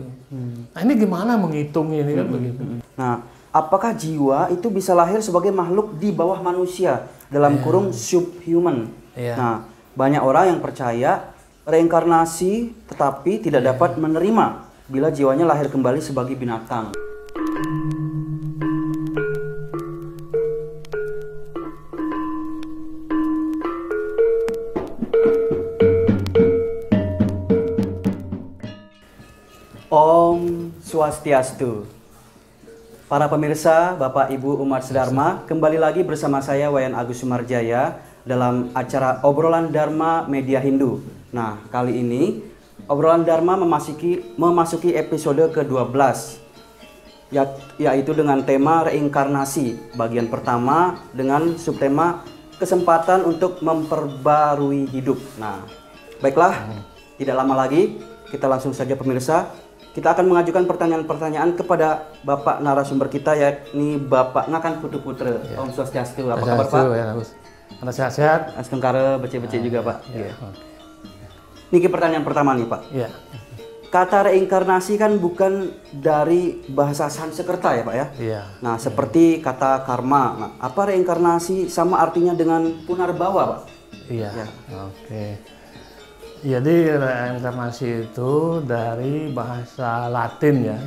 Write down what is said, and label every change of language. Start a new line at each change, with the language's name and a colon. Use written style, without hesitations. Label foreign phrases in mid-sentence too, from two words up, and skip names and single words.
Indonesian: Nah, ini gimana menghitungnya ini kan begitu. Nah, apakah jiwa itu bisa lahir sebagai makhluk di bawah manusia dalam kurung subhuman? Nah, banyak orang yang percaya reinkarnasi tetapi tidak dapat menerima bila jiwanya lahir kembali sebagai binatang.
Balinese: Om Swastiastu.
Indonesian: Para pemirsa, Bapak Ibu umat sedharma, kembali lagi bersama saya Wayan Agus Sumarjaya dalam acara Obrolan Dharma Media Hindu. Nah, kali ini Obrolan Dharma memasuki episode ke-12, yaitu dengan tema reinkarnasi. Bagian pertama dengan subtema kesempatan untuk memperbarui hidup. Nah, baiklah, tidak lama lagi, kita langsung saja pemirsa. Kita akan mengajukan pertanyaan-pertanyaan kepada Bapak narasumber kita, yakni Bapak Ngakan Putu Putra.
Balinese: Om Swastiastu,
Indonesian: apa kabar Pak? Anda sehat-sehat?
Balinese: Astengkara, becek-becek juga Pak.
Indonesian: Niki pertanyaan pertama nih Pak. Kata reinkarnasi kan bukan dari bahasa Sanskerta ya Pak ya? Nah, seperti kata karma. Nah, apa reinkarnasi sama artinya dengan punarbawa Pak? Oke. Jadi reinkarnasi itu dari bahasa Latin ya.